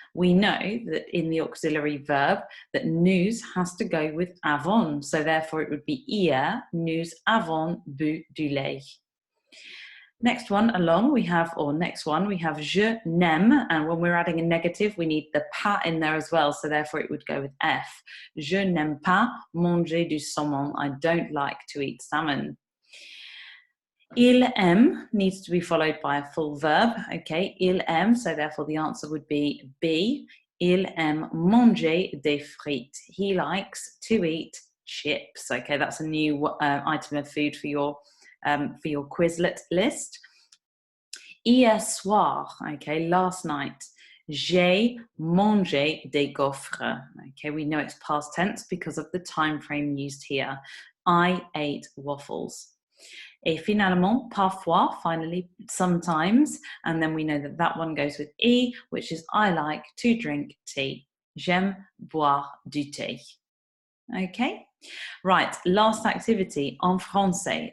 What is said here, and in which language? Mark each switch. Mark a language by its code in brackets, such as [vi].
[en] We know that in the auxiliary verb that nous has to go with avons, so therefore it would be [fr] hier, nous avons bu du lait. [en] Next one along, we have je n'aime, and when we're adding a negative, we need the pas in there as well, so therefore it would go with F. [fr] Je n'aime pas manger du saumon. [en] I don't like to eat salmon. Il aime needs to be followed by a full verb, okay? Il aime, so therefore the answer would be B. [fr] Il aime manger des frites. [en] He likes to eat chips. Okay, that's a new item of food for your Quizlet list. [fr] Hier soir, okay, [en] last night, [fr] j'ai mangé des gaufres. [en] Okay, we know it's past tense because of the time frame used here. I ate waffles. [fr] Et finalement, parfois, [en] finally, sometimes, and then we know that that one goes with E, which is I like to drink tea. [fr] J'aime boire du thé. [en] Okay, right, last activity, [fr] en français.